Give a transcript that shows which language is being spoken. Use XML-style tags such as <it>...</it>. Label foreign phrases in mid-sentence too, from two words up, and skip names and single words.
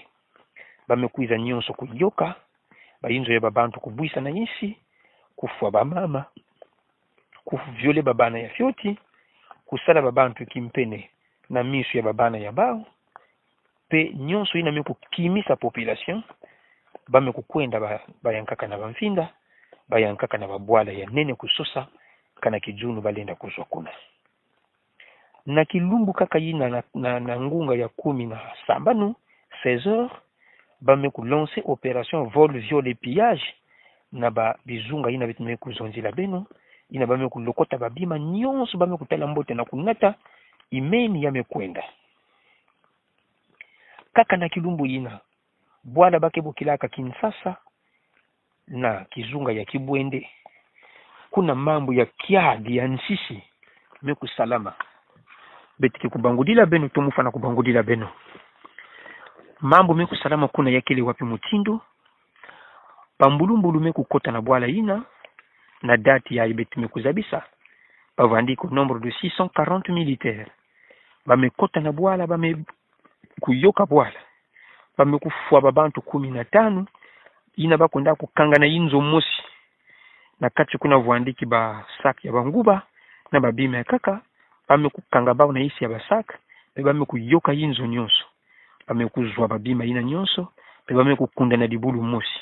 <ktu>Bamekuiza nyonso kuyoka, bayinzo ya babantu kubuisa na yisi, kufwa bamama, kuviole babana ya fyoti, kusala babantu kimpene na misu ya babana ya bao, pe nyonso ina me kukimisa population, bame kukwenda bayankaka na bamfinda, bayankaka na babwala ya nene kusosa, kana kijunu balenda kuzwa kuna. Na kilumbu kaka yina na ngunga ya 17 16h, bame kulance</ktu> <fr>opération vol viol et pillage,</fr> <ktu>na ba bizunga ina bitme kuzonzila beno, ina bame kulokota babima nyonso bame kutala mbote na kunata, imeni yamekwenda. Kaka na kilumbu ina, bwala bakebo kilaka Kinshasa, na kizunga ya Kibwende, kuna mambo ya kiadi ya nsisi, meku salama. Betike kubangudila beno, tumufa na kubangudila beno. Mambo meku salama kuna yakele wapi mutindo, pambulumbulu meku kota na bwala ina, na dati ya ibeti meku zabisa, bavandiko</ktu> <fr>nombre de 640 militaires,</fr> <ktu>bame kota na bwala, bame kuyoka bwala, bame kufua babantu 15, ina bakonda kukanga na inzo mosi, na kati kuna vuandiki ba sak ya banguba, na babima ya kaka, bame kukanga bao na isi ya basak, bame kuyoka inzo nyonso, bame kuzwa babima ina nyonso, bame kukunda na dibulu mosi.</ktu>